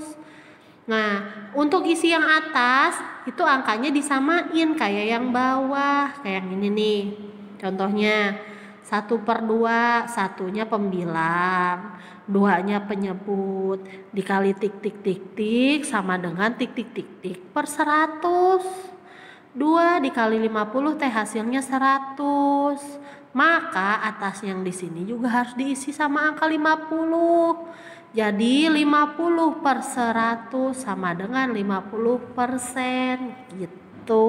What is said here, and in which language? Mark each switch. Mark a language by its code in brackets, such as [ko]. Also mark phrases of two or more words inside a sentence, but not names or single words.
[id] Nah, untuk isi yang atas itu angkanya disamain kayak yang bawah, kayak yang ini nih. Contohnya 1/2, satunya pembilang, 2-nya penyebut, dikali tik tik tik tik sama dengan tik tik tik tik per 100. 2 dikali 50 teh hasilnya 100. Maka atas yang di sini juga harus diisi sama angka 50. Jadi 50 per 100 sama dengan 50% gitu.